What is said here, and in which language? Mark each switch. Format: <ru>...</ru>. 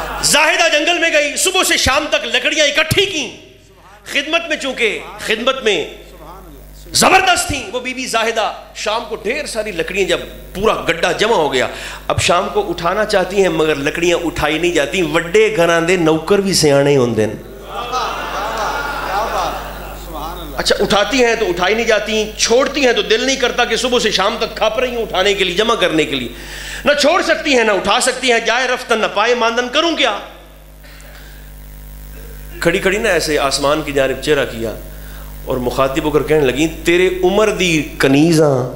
<ur>زاہدہ جنگل میں گئی، صبح سے شام تک لکڑیاں اکٹھی کی. خدمت میں چونکہ خدمت میں زبردست تھیں وہ بی بی زاہدہ. شام کو ڈھیر ساری لکڑیاں، جب پورا گڈھا جمع ہو گیا، اب شام کو اٹھانا چاہتی ہیں مگر لکڑیاں اٹھائی نہیں جاتی.</ur> <pa>وڈے گھراں دے نوکر بھی سیانے ہوندے ہیں.</pa> <ur>اچھا اٹھاتی ہیں تو اٹھائی نہیں جاتی، چھوڑتی ہیں تو دل نہیں کرتا کہ صبح سے شام تک کھاپ رہی ہوں اٹھانے کے لیے، جمع کرنے کے لیے. نہ چھوڑ سکتی ہیں نہ اٹھا سکتی ہیں. جائے رفتن نہ پائے ماندن، کروں کیا. کھڑی کھڑی نہ ایسے آسمان کی جانب چہرہ کیا اور مخاطب ہو کر کہنے لگیں</ur> <pa>تیرے عمر دی کنیزاں.</pa>